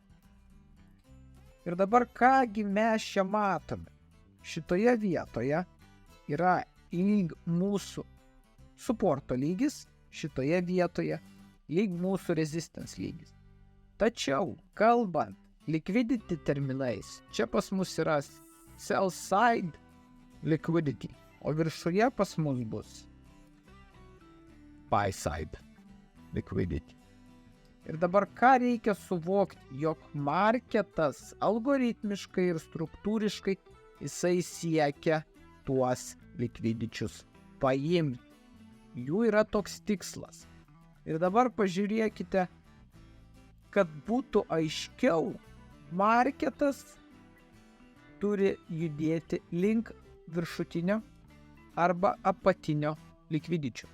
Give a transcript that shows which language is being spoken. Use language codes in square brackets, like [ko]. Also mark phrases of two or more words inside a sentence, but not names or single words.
[lt] Ir dabar kągi mes čia matome? Šitoje vietoje yra lyg mūsų supporto lygis, šitoje vietoje lyg mūsų resistance lygis. Tačiau, kalbant liquidity terminais, čia pas mus yra [en] sell side liquidity, [lt] o viršuje pas mus bus [en] buy side liquidity. [lt] Ir dabar ką reikia suvokti, jog marketas algoritmiškai ir struktūriškai jisai siekia tuos likvidičius paimti. Jų yra toks tikslas. Ir dabar pažiūrėkite, kad būtų aiškiau, marketas turi judėti link viršutinio arba apatinio likvidičio.